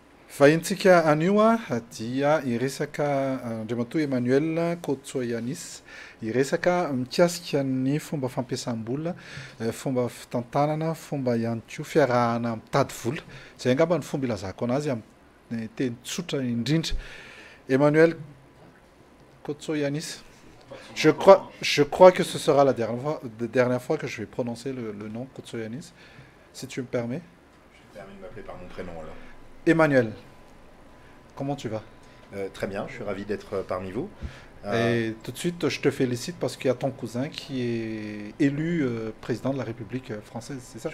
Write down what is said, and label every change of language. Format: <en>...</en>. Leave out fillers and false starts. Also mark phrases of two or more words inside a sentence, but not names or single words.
<mg>Fahintsika anio dia iresaka Andriamatoa Emmanuel Kotsoyanis iresaka mikasika ny fomba fampiasam-bola, fomba fitantanana, fomba ihany koa fiarahana mitady vola. Zay angamba ny fomba ilazako anazy amin'ny teny tsotra indrindra. Emmanuel Kotsoyanis.</mg> <fr>Je crois que ce sera la dernière fois que je vais prononcer le nom Kotsoyanis, si tu me permets. Je me permets de m'appeler par mon prénom alors. Emmanuel, comment tu vas? Très bien, je suis ravi d'être parmi vous. Et tout de suite, je te félicite parce qu'il y a ton cousin qui est élu président de la République française, c'est ça?</fr>